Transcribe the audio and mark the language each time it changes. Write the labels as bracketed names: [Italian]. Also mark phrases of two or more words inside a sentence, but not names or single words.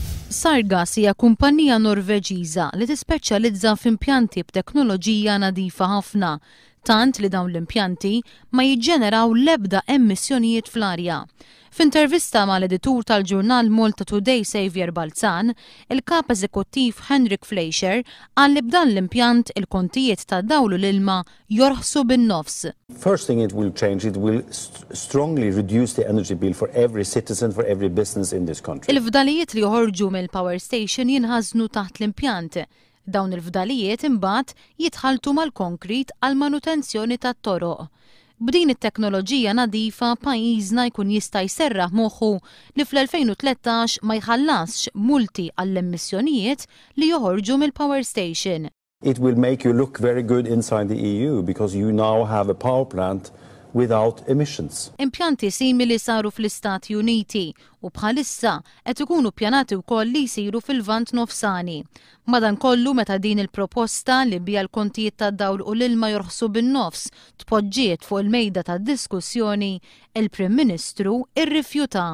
[Maltese] Sargas hija kumpanija Norveġiża li tispeċjalizza f'impjanti b'teknoloġija nadifa ħafna, tant li dawn l-impjanti ma jiġġeneraw l-ebda emissjonijiet fl-arja. F'intervista mal-editur tal-ġurnal Malta Today Xavier Balzan, il-kap eżekuttiv Henrik Fleischer qal li b'dan l-impjant il-kontijiet ta' dawlu l-ilma jorħsu bin-nofs. [English] First thing it will change, it will strongly reduce the energy bill for every citizen, for every business in this country. [Maltese] Il-fdalijiet li joħorġu mill- [English] power station [Maltese] jinħażnu taħt l-impjant. Dawn il-fdalijiet imbagħad jitħaltu mal-konkrit għal manutenzjoni tat-toroq. B'din it-teknoloġija nadifa pajjiżna jkun jista' jserraħ moħħu li fl-2013 ma jħallasx multi għall-emissjonijiet li joħorġu mill- [English] power station. It will make you look very good inside the EU because you now have a power plant without emissions. [Maltese] Impjanti simili saru fl-Istati Uniti u bħalissa qed ikunu ppjanati wkoll li jsiru fil-Lvant Nofsani. Madankollu meta din il-proposta li biha l-kontijiet tad-dawl u l-ilma jorħsu bin-nofs tpoġġiet fuq il-mejda tad-diskussjoni, il-Prim Ministru irrifjuta.